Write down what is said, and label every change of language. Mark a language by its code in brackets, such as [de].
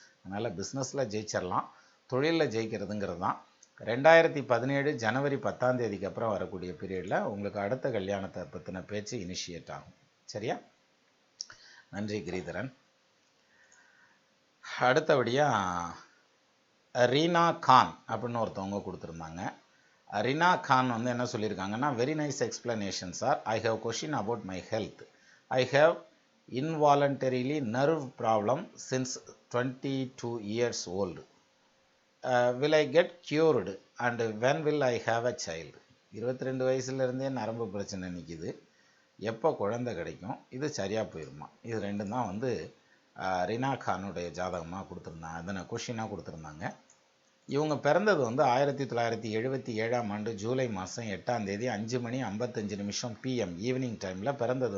[ta] அதனால் பிஸ்னஸில் ஜெயிச்சிடலாம். தொழிலில் ஜெயிக்கிறதுங்கிறது தான் 2017 ஜனவரி 10ஆம் தேதிக்கு அப்புறம் வரக்கூடிய பீரியடில் உங்களுக்கு அடுத்த கல்யாணத்தை பற்றின பேச்சு இனிஷியேட் ஆகும். சரியா? நன்றி கிரிதரன். அடுத்தபடியாக ரீனா கான் அப்படின்னு ஒருத்தவங்க கொடுத்துருந்தாங்க. ரீனா கான் வந்து என்ன சொல்லியிருக்காங்கன்னா, [en] very nice explanation [ta] sir. [en] I have question about my health. I have involuntarily nerve problem since 22 years old. Will I get cured and when will I have a child? [ta] 22 வயசுலேருந்தே நரம்பு பிரச்சனை நிற்கிது, எப்போ குழந்தை கிடைக்கும், இது சரியாக போயிருமா? இது ரெண்டும் தான் வந்து ரீனா கானுடைய ஜாதகமாக கொடுத்துருந்தாங்க, அதனை கொஷினாக கொடுத்துருந்தாங்க. இவங்க பிறந்தது வந்து 1977ஆம் ஆண்டு ஜூலை மாதம் 8ஆம் தேதி 5:55 PM ஈவினிங் டைமில் பிறந்தது.